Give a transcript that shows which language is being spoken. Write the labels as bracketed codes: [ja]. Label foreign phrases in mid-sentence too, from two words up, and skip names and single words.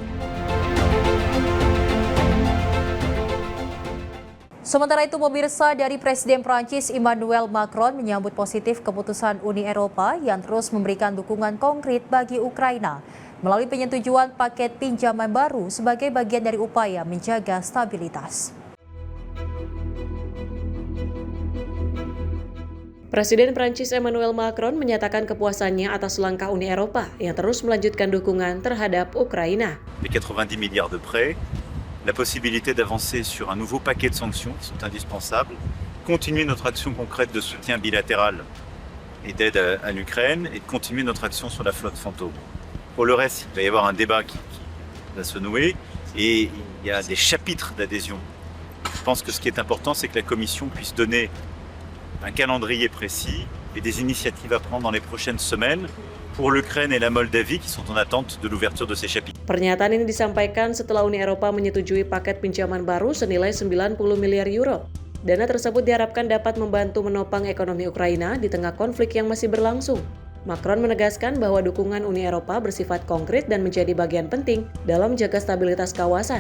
[id] Sementara itu, pemirsa, dari Presiden Prancis Emmanuel Macron menyambut positif keputusan Uni Eropa yang terus memberikan dukungan konkret bagi Ukraina melalui penyetujuan paket pinjaman baru sebagai bagian dari upaya menjaga stabilitas. Presiden Prancis Emmanuel Macron menyatakan kepuasannya atas langkah Uni Eropa yang terus melanjutkan dukungan terhadap Ukraina. [fr] Les 90 milliards de prêts, la possibilité d'avancer sur un nouveau paquet de sanctions qui sont indispensables, continuer notre action concrète de soutien bilatéral et d'aide à l'Ukraine et de continuer notre action sur la flotte fantôme. Pour le reste, il va y avoir un débat qui va se nouer et il y a des chapitres d'adhésion. Je pense que ce qui est important, c'est que la Commission puisse donner un calendrier précis et des initiatives à prendre dans les prochaines semaines pour l'Ukraine et la Moldavie qui sont en attente de l'ouverture de ces chapitres. [id] Pernyataan ini disampaikan setelah Uni Eropa menyetujui paket pinjaman baru senilai 90 miliar euro. Dana tersebut diharapkan dapat membantu menopang ekonomi Ukraina di tengah konflik yang masih berlangsung. Macron menegaskan bahwa dukungan Uni Eropa bersifat konkret dan menjadi bagian penting dalam menjaga stabilitas kawasan.